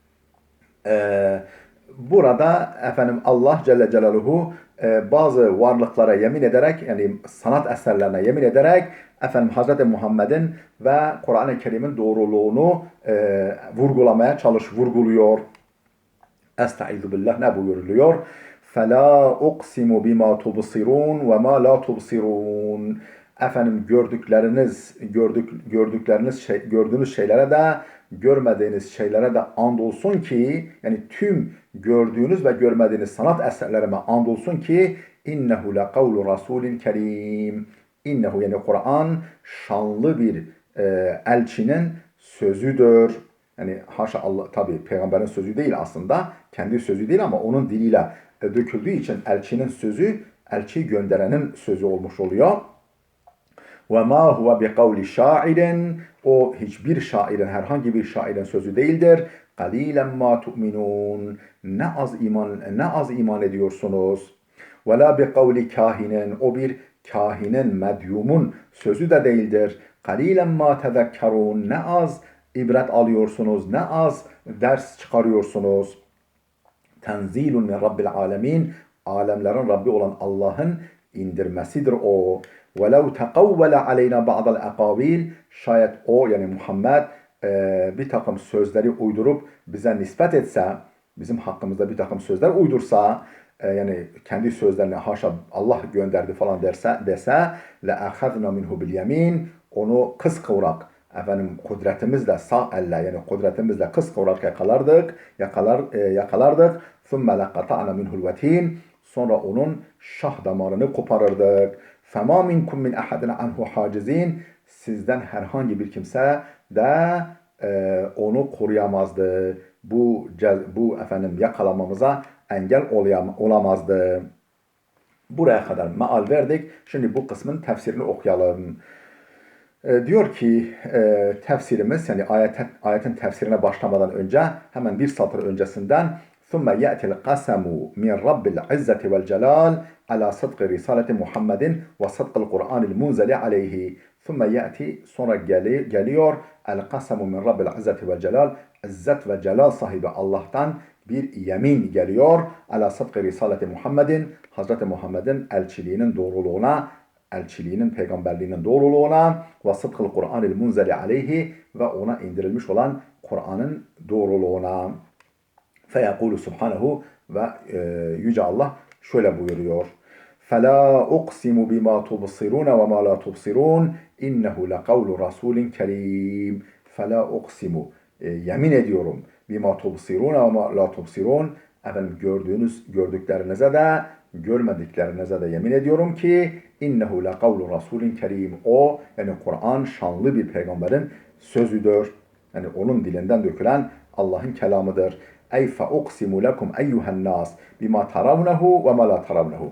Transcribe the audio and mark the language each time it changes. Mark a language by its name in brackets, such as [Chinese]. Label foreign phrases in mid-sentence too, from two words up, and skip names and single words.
[Turkish] Burada efendim Allah [Arabic] جل جلاله [Turkish] bazı varlıklara yemin ederek, yani sanat eserlerine yemin ederek efendim Hz. Muhammed'in ve Kur'an-ı Kerim'in doğruluğunu vurguluyor. [Arabic] أستعيذ بالله, [Turkish] ne buyuruluyor? [Arabic] فَلَا اُقْسِمُ بِمَا تُبْصِرُونَ وَمَا لَا تُبْصِرُونَ. [Turkish] Efendim gördüğünüz şeylere de görmediğiniz şeylere de andolsun ki, yani tüm gördüğünüz ve görmediğiniz sanat eserlerime andolsun ki [Arabic] إنه لقول رسول كريم. [Turkish] İnnehu, yani Kur'an şanlı bir elçinin sözüdür. Yani haşa, Allah tabi peygamberin sözü değil aslında, kendi sözü değil ama onun diliyle döküldüğü için elçinin sözü, elçiyi gönderenin sözü olmuş oluyor. [Arabic] وَمَا هُوَ بِقَوْلِ شَاعِرٍ. [Turkish] O hiçbir şairin, herhangi bir şairin sözü değildir. [Arabic] قَلِيلًا مَا تُؤْمِنُونَ. [Turkish] Ne az iman ediyorsunuz. [Arabic] وَلَا بِقَوْلِ كَاهِنٍ. [Turkish] O bir kahinin, medyumun sözü de değildir. [Arabic] قَلِيلًا مَا تَذَكَّرُونَ. [Turkish] Ne az ibret alıyorsunuz, ne az ders çıkarıyorsunuz. [Arabic] تنزيل من رب العالمين. [Turkish] Alemlerin Rabbi olan Allah'ın indirmesidir o. [Arabic] وَلَوْ تَقَوَّلَ عَلَيْنَا بَعْضَ الْاَقَابِيلِ. [Turkish] Şayet o, yani Muhammed bir takım sözleri uydurup bize nispet etse, bizim hakkımızda bir takım sözler uydursa, yani kendi sözlerine haşa Allah gönderdi falan dese [Arabic] لَاَخَذْنَا مِنْهُ بِالْيَمِينَ. [Turkish] Onu kıskıvrak, efendim kudretimizle, sağ elle, yani kudretimizle kıskıvrak yakalardık. [Arabic] ثُمَّ لَقَطَعْنَا مِنْهُ الْوَتِينَ. [Turkish] Sonra onun şah damarını koparırdık. [Arabic] فَمَا مِنْكُمْ مِنْ أَحَدٍ عَنْهُ حَاجِزِينَ. [Turkish] Sizden herhangi bir kimse de onu koruyamazdı. Bu efendim yakalamamıza engel olamazdı. Buraya kadar meal verdik. Şimdi bu kısmın tefsirini okuyalım. Diyor ki tefsirimiz, yani ayetin tefsirine başlamadan önce hemen bir satır öncesinden [Arabic] ثُمَّ يَأْتِ الْقَسَمُ مِنْ رَبِّ الْعِزَّةِ وَالْجَلَالِ عَلَى صَدْقِ رِسَالَةِ مُحَمَّدٍ وَصَدْقِ الْقُرْآنِ الْمُنْزَلِ عَلَيْهِ. ثُمَّ يَأْتِ, [Turkish] sonra geliyor [Arabic] el-قَسَمُ مِنْ رَبِّ الْعِزَّةِ وَالْجَلَالِ. [Turkish] İzzet ve celal sahibi Allah'tan bir yemin geliyor. [Arabic] عَلَى صَدْقِ رِسَالَةِ مُحَمَّدٍ. [Turkish] Hazreti Muhammed'in elçiliğinin doğruluğuna, elçiliğinin, peygamberliğinin doğruluğuna ve [Arabic] صدق القرآن المنزل عليه, [Turkish] ve ona indirilmiş olan Kur'an'ın doğruluğuna. [Arabic] فيقول سبحانه, [Turkish] ve Yüce Allah şöyle buyuruyor. [Arabic] فَلَا اُقْسِمُ بِمَا تُبْصِرُونَ وَمَا لَا تُبْصِرُونَ اِنَّهُ لَقَوْلُ رَسُولٍ كَرِيمٍ. فَلَا اُقْسِمُ, [Turkish] yemin ediyorum, [Arabic] بِمَا تُبْصِرُونَ وَمَا لَا تُبْصِرُونَ. [Turkish] Efendim gördüklerinize de görmediklerinize de yemin ediyorum ki [Arabic] إنه لقول رسول كريم. [Turkish] O, yani Kur'an şanlı bir peygamberin sözüdür. Yani onun dilinden dökülen Allah'ın kelamıdır. [Arabic] أي فأقسم لكم أيها الناس بما ترونه وما لا ترونه.